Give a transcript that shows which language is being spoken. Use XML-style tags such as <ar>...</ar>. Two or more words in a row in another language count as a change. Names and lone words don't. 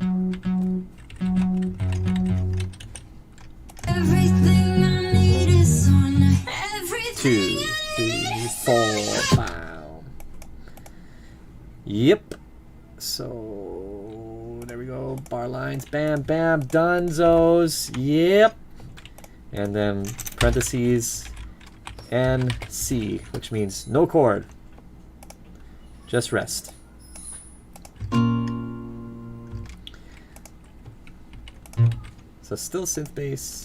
<en>Everything I need is on. 2, 3, 4, wow. Yep. So there we go. Bar lines. Bam, bam. Dunzos. Yep. And then parentheses NC, which means no chord. Just rest. So still synth bass.</en>